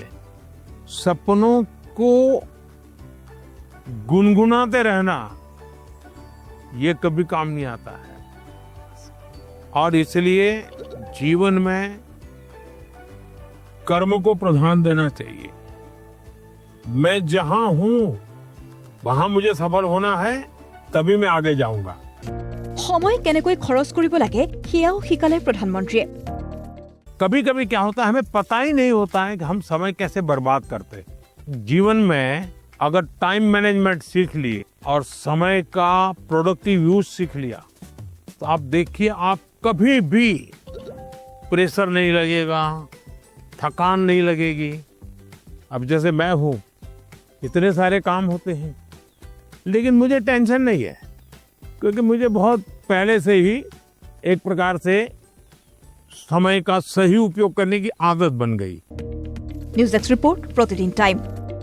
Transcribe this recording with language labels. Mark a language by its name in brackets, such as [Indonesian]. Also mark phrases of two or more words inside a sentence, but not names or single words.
[Hindi] सपनों को गुनगुनाते रहना ये कभी काम नहीं आता है, और इसलिए जीवन में कर्म को प्रधान देना चाहिए। मैं जहां हूं वहां मुझे सफल होना है, तभी मैं आगे जाऊंगा। [Assamese] সময় কেনেকৈ খৰচ কৰিব লাগে সেয়াও শিকালে প্ৰধানমন্ত্ৰীয়ে। [Hindi] कभी कभी क्या होता है, हमें पता ही नहीं होता है कि हम समय कैसे बर्बाद करते हैं। जीवन में अगर [English] time management [Hindi] सीख लिए और समय का [English] productive use [Hindi] सीख लिया, तो आप देखिए आप कभी भी प्रेशर नहीं लगेगा, थकान नहीं लगेगी। अब जैसे मैं हूं, इतने सारे काम होते हैं, लेकिन मुझे टेंशन नहीं है, क्योंकि मुझे बहुत पहले से ही एक प्रकार से समय का सही उपयोग करने की आदत बन गई। [English] News desk report, প্ৰতিদিন টাইম।